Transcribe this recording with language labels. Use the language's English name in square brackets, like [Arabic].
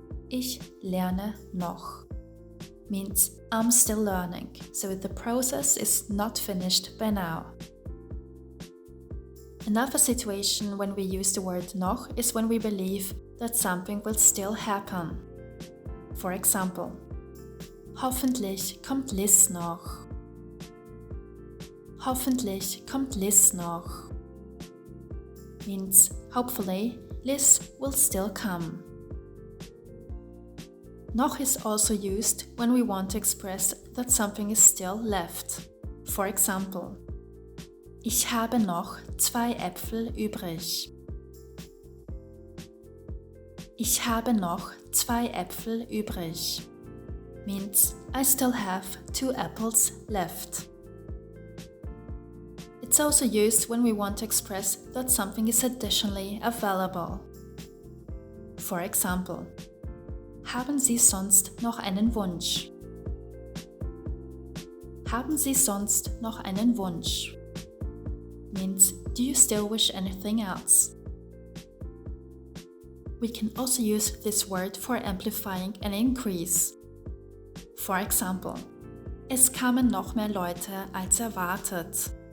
[German] Ich lerne noch [English] means I'm still learning, so the process is not finished by now. Another situation when we use the word noch is when we believe that something will still happen. For example, [German] Hoffentlich kommt Liz noch. Hoffentlich kommt Liz noch [English] means hopefully Liz will still come. Noch is also used when we want to express that something is still left. For example, [German] Ich habe noch 2 Äpfel übrig. Ich habe noch 2 Äpfel übrig [English] means I still have 2 apples left. It's also used when we want to express that something is additionally available. For example, [German] Haben Sie sonst noch einen Wunsch? Haben Sie sonst noch einen Wunsch [English] means do you still wish anything else? We can also use this word for amplifying an increase. For example, [German] es kamen noch mehr Leute als erwartet.